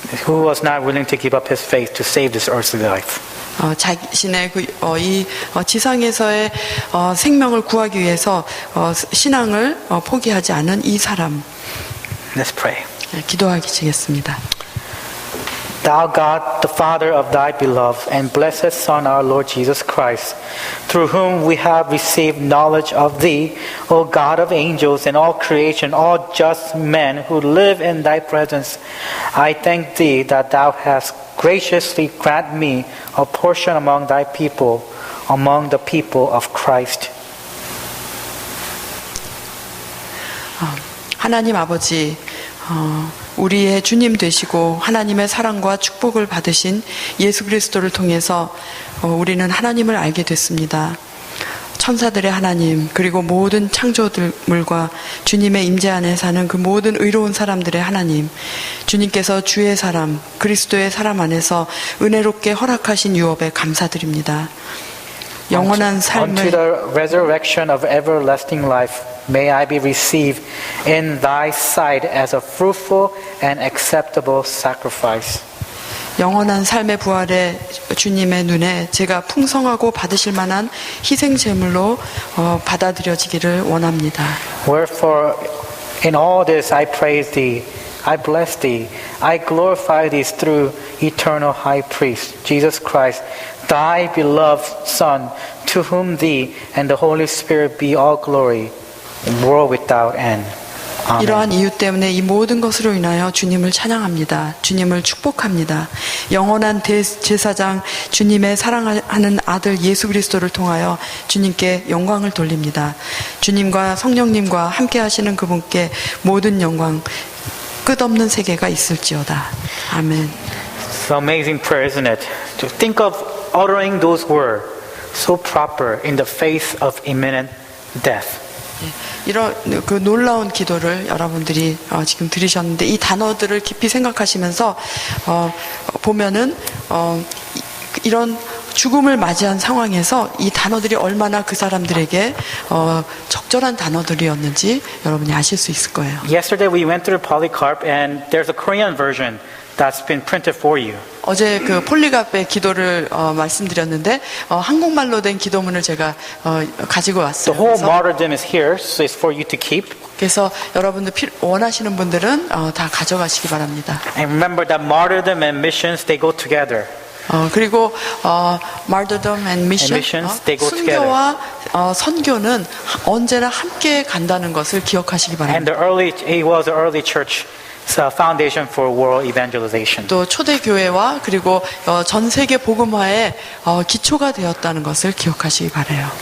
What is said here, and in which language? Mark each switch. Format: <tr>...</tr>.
<en>Who was not willing to give up his faith to save this earthly life.</en> <ko>자신의 지상에서의 생명을 구하기 위해서 신앙을 포기하지 않은 이 사람.</ko> <en>Let's pray.</en> <ko>기도하겠습니다.</ko> <en>Thou God, the Father of thy beloved and blessed Son, our Lord Jesus Christ, through whom we have received knowledge of thee, O God of angels and all creation, all just men who live in thy presence, I thank thee that thou hast graciously granted me a portion among thy people, among the people of Christ.</en> <ko>하나님 아버지, 우리의 주님 되시고 하나님의 사랑과 축복을 받으신 예수 그리스도를 통해서 우리는 하나님을 알게 됐습니다. 천사들의 하나님, 그리고 모든 창조물과 주님의 임재 안에 사는 그 모든 의로운 사람들의 하나님, 주님께서 주의 사람, 그리스도의 사람 안에서 은혜롭게 허락하신 유업에 감사드립니다. 영원한 삶을</ko> <en>Unto the resurrection of everlasting life, may I be received in thy sight as a fruitful and acceptable sacrifice.</en> <ko>영원한 삶의 부활에 주님의 눈에 제가 풍성하고 받으실 만한 희생 제물로 받아들여지기를 원합니다.</ko> <en>Wherefore, in all this I praise thee, I bless thee, I glorify thee through eternal high priest, Jesus Christ, thy beloved Son, to whom thee and the Holy Spirit be all glory, world without end.</en> <ko>아멘. 이러한 이유 때문에 이 모든 것으로 인하여 주님을 찬양합니다. 주님을 축복합니다. 영원한 대제사장 주님의 사랑하는 아들 예수 그리스도를 통하여 주님께 영광을 돌립니다. 주님과 성령님과 함께 하시는 그분께 모든 영광, 끝없는 세계가 있을지어다. 아멘.</ko> <en>It's an amazing prayer, isn't it? To think of uttering those words so proper in the face of imminent death.</en> <ko>이런 그 놀라운 기도를 여러분들이 지금 들으셨는데 이 단어들을 깊이 생각하시면서 보면은 이런 죽음을 맞이한 상황에서 이 단어들이 얼마나 그 사람들에게 적절한 단어들이었는지 여러분이 아실 수 있을 거예요.</ko> <en>Yesterday we went through Polycarp and there's a Korean version that's been printed for you.</en> <ko>어제 그 폴리갑의 기도를 말씀드렸는데 한국말로 된 기도문을 제가 가지고 왔어요.</ko> <en>The whole martyrdom is here, so it's for you to keep.</en> <ko>그래서 여러분들 원하시는 분들은 다 가져가시기 바랍니다.</ko> <en>And remember that martyrdom and missions they go together.</en> <ko>그리고</ko> <en>martyrdom and missions, they go</en> <ko>순교와 선교는 언제나 함께 간다는 것을 기억하시기</ko> <en>And</en> <ko>바랍니다.</ko> <en>it was an early church. It's a foundation for world evangelization.</en> <ko>또 초대 교회와 그리고 전 세계 복음화의 기초가 되었다는 것을 기억하시기 바라요.</ko>